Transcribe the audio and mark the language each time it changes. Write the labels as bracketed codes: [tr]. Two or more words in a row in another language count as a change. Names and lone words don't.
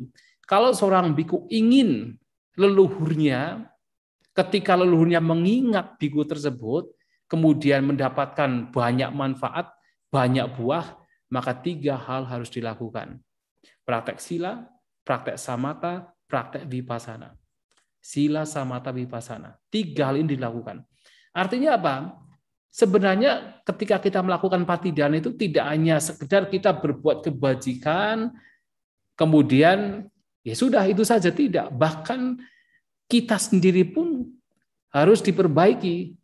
[id] Kalau seorang biku ingin leluhurnya, ketika leluhurnya mengingat biku tersebut, kemudian mendapatkan banyak manfaat, banyak buah, maka 3 hal harus dilakukan. Praktek sila, praktek samatha, praktek vipassana. [pi] Sila, samatha, vipassana. [id] 3 hal ini dilakukan. Artinya apa? Sebenarnya ketika kita melakukan patidana itu tidak hanya sekedar kita berbuat kebajikan, kemudian ya sudah itu saja, tidak. Bahkan kita sendiri pun harus diperbaiki.